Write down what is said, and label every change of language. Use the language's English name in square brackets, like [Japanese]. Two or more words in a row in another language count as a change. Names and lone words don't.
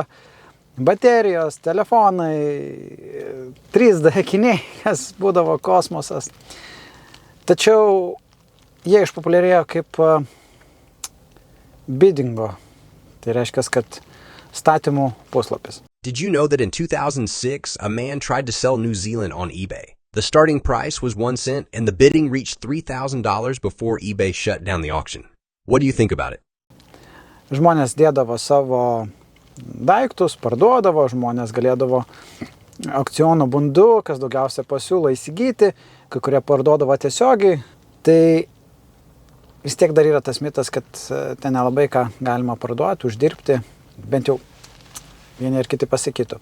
[Lithuanian] Baterijos, telefonai, 3D akiniai, kas būdavo kosmosas. Tačiau jie išpopuliarėjo kaip biddingo. Tai reiškia, kad statymų puslapis. [English] Did you know that in 2006, a man tried to sell New Zealand on eBay? The starting price was 1 cent, and the bidding reached $3,000 before eBay shut down the auction. What do you think about it? [Lithuanian] Žmonės dėdavo savo daiktus, parduodavo, žmonės galėdavo aukciono būdu, kas daugiausia pasiūlo įsigyti, kai kurie parduodavo tiesiogiai. Tai vis tiek dar yra tas mitas, kad ten nelabai ką galima parduoti, uždirbti, bent jau vieni ir kiti pasakytų.